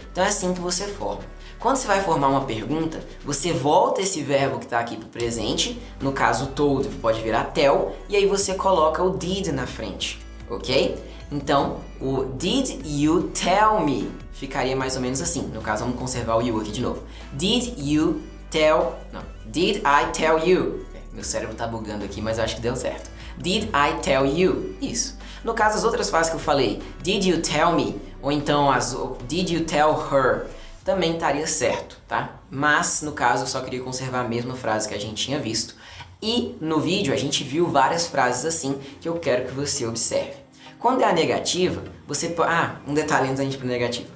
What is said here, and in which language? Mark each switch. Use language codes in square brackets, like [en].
[pt] Então é assim que você forma. Quando você vai formar uma pergunta, você volta esse verbo que está aqui para o presente, no caso told pode virar tell, e aí você coloca o did na frente, ok? Então, o did you tell me ficaria mais ou menos assim. No caso, vamos conservar o you aqui de novo. Did you tell... Não. [en] Did I tell you? [pt] Meu cérebro está bugando aqui, mas eu acho que deu certo. [en] Did I tell you? [pt] Isso. No caso, as outras frases que eu falei, [en] did you tell me? [pt] Ou então, [en] did you tell her? [pt] Também estaria certo, tá? Mas, no caso, eu só queria conservar a mesma frase que a gente tinha visto. E no vídeo a gente viu várias frases assim que eu quero que você observe. Quando é a negativa, você... um detalhe antes da gente ir para a negativa.